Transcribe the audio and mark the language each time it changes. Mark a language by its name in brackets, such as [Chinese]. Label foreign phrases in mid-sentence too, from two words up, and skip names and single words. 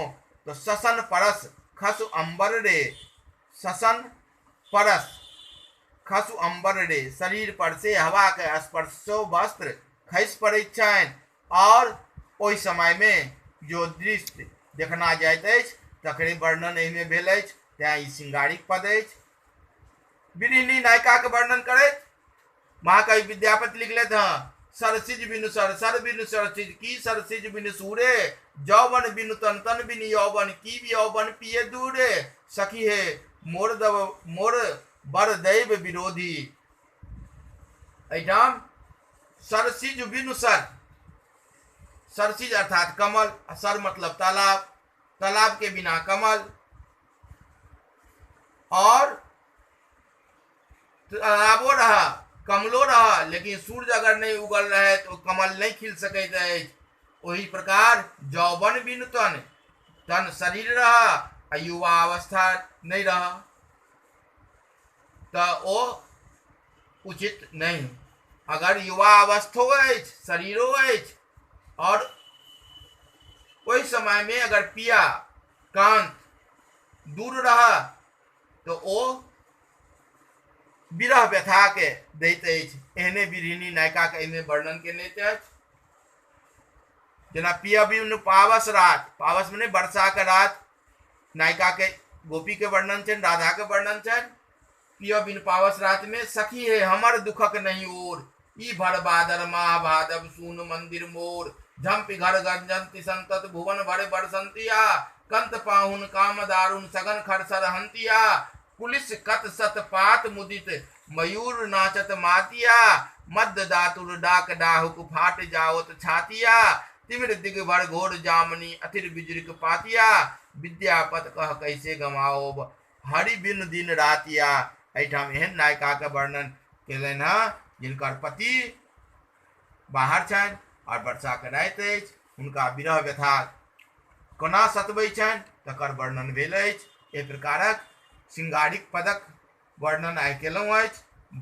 [Maithili] तो ससन परस खसु अंबर रे, ससन परस खसु अंबर रे, शरीर पर से हवा के स्पर्श से वस्त्र खसि पड़ैत छनि, और ओहि समय में जो दृश्य देखना जाइत अछि तकरे वर्णन एहिमे भेल अछि, तें ई श्रृंगारिक पद अछि। विरहिणी नायिका के वर्णन करैत महाकवि विद्यापति लिखलथि हँ, सरसिज बिनु सर, सर बिनु सरसिज की, सरसिज बिनु सूरे, यौवन बिनु तन, तन बिनु यौवन की, यौवन पिए दूरे, सखी है मोर बर दैव विरोधी। एहिठाम सरसिज बिनु सर, सरसिज अर्थात कमल, सर मतलब तालाब, तालाब के बिना कमल, और तालाबो रहा कमलो रहा, लेकिन सूर्य अगर नहीं उगल रहे तो कमल नहीं खिल सकैत अछि। वही प्रकार यौवन बिनु तन, तन शरीर रहा आ युवा अवस्था नहीं रहा तो ओ उचित नहीं। अगर युवा अवस्थो अछि, शरीरो अछि, और ओहि समय में अगर पिया कांत दूर रहा तो ओ विरह व्यथा के दैत अछि। एहने विरहिणी नायिका के एहिमे वर्णन केने अछि। जेना पिया बिनु पावस रात, पावस में वर्षा के रात, नायिका के गोपी के वर्णन छनि, राधा के वर्णन छनि। पिया बिनु पावस रात में सखी है हमर दुखक नहीं ओर, ई भर बादर माह भादव सून मंदिर मोर, झंपि घर गंजंति संतत भुवन भरे बरसंतिया, कंत पाहुन काम दारुण सगन खरसर हंतिया, पुलिस कत सत पात मुदित मयूर नाचत मातिया, मद दातुर डाक डाहुक फाट जावत छातिया, तिमिर दिग भर घोर जामनी अथिर बिजरिक पातिया, विद्यापत कह कैसे गमाओ हरि बिन दिन रातिया। एहिठाम एहन नायिका के वर्णन केलनि हँ जिनकर पति बाहर छनि और वर्षा के राति अछि, हुनका विरह व्यथा कोना सतबै छनि तकर वर्णन भेल अछि। एहि प्रकारक श्रृंगारिक पदक वर्णन आइ केलहुँ अछि।